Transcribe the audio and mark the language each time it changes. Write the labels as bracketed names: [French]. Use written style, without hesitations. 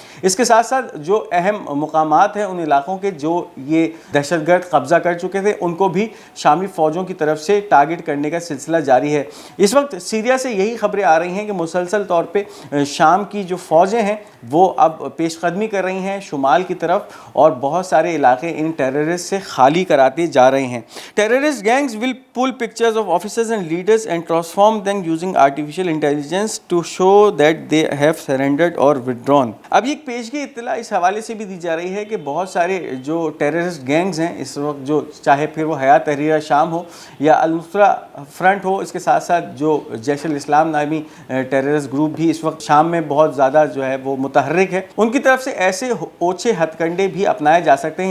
[Urdu] اس کے ساتھ ساتھ جو اہم مقامات ہیں ان علاقوں کے جو یہ دہشت گرد قبضہ کر چکے تھے ان کو بھی شامی فوجوں کی طرف سے ٹارگٹ کرنے کا سلسلہ جاری ہے. اس وقت سیریا سے یہی خبریں آ رہی ہیں کہ مسلسل طور پہ شام کی جو فوجیں ہیں وہ اب پیش قدمی کر رہی ہیں شمال کی طرف اور بہت سارے علاقے ان ٹیررسٹ سے خالی کراتے جا رہے ہیں. [English] Terrorist gangs will pull pictures of officers and leaders and transform them using artificial intelligence to show that they have surrendered or withdrawn. [Urdu] اب یہ پیشگی اطلاع اس حوالے سے بھی دی جا رہی ہے کہ بہت سارے جو ٹیررسٹ گینگز ہیں اس وقت جو چاہے پھر وہ حیات تحریر شام ہو یا النصرہ فرنٹ ہو, اس کے ساتھ ساتھ جو جیش الاسلام نامی ٹیررسٹ گروپ بھی اس وقت شام میں بہت زیادہ جو ہے وہ متحرک ہے, ان کی طرف سے ایسے اوچھے ہتھ کنڈے بھی اپنائے جا سکتے ہیں.